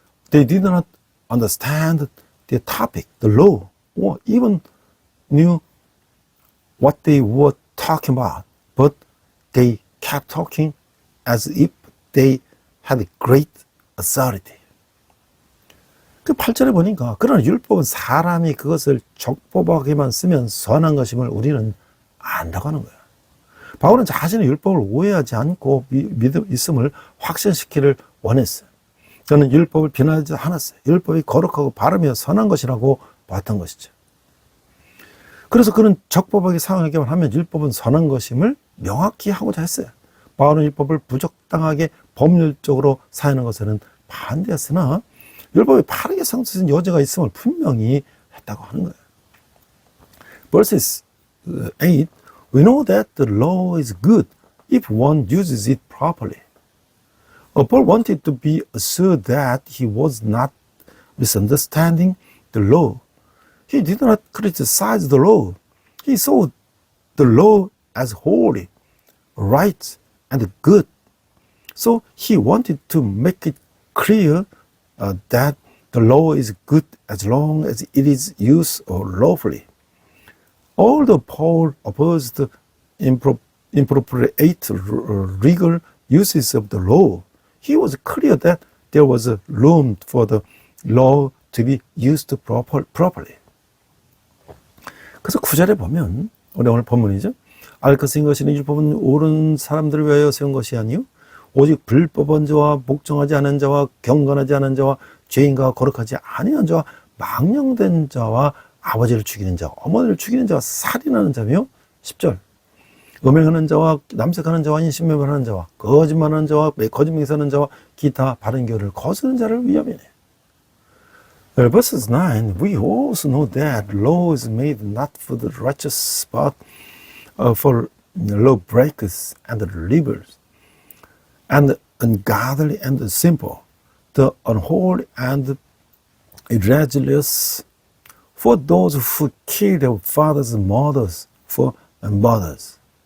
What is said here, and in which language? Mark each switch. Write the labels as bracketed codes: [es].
[en] They did not understand the topic, the law, or even knew what they were talking about, but they kept talking as if they had great authority. [ko] 그 8절에 보니까 그러나 율법은 사람이 그것을 적법하게만 쓰면 선한 것임을 우리는 안다고 하는 거예요. 바울은 자신의 율법을 오해하지 않고 있음을 확신시키기를 원했어요. 그는 율법을 비난하지 않았어요. 율법이 거룩하고 바르며 선한 것이라고 봤던 것이죠. 그래서 그는 적법하게 사용하기만 하면 율법은 선한 것임을 명확히 하고자 했어요. 바울은 율법을 부적당하게 법률적으로 사용하는 것에는 반대했으나 율법이 바르게 상수된 여지가 있음을 분명히 했다고 하는 거예요. [en] Verses 8, we know that the law is good if one uses it properly. Paul wanted to be assured that he was not misunderstanding the law. He did not criticize the law. He saw the law as holy, right, and good. So he wanted to make it clear that the law is good as long as it is used lawfully. Although Paul opposed inappropriate legal uses of the law, he was clear that there was room for the law to be used properly. [ko] 그래서 9절에 보면 우리 오늘 본문이죠. 알 것인 것이니 율법은 옳은 사람들을 위하여 세운 것이 아니요 오직 불법한 자와 복종하지 않은 자와 경건하지 않은 자와 죄인과 거룩하지 아니한 자와 망령된 자와 아버지를 죽이는 자, 어머니를 죽이는 자와 살인하는 자며 10절 음행하는 자와 남색하는 자와 인신매매하는 자와 거짓말하는 자와 거짓맹세하는 자와 기타 바른 교를 거스르는 자를 위함이네. [en] Verses 9, we also know that law is made not for the righteous but for lawbreakers and rebels, and ungodly and simple, the unholy and irreligious, for those who kill their fathers and mothers, for mothers.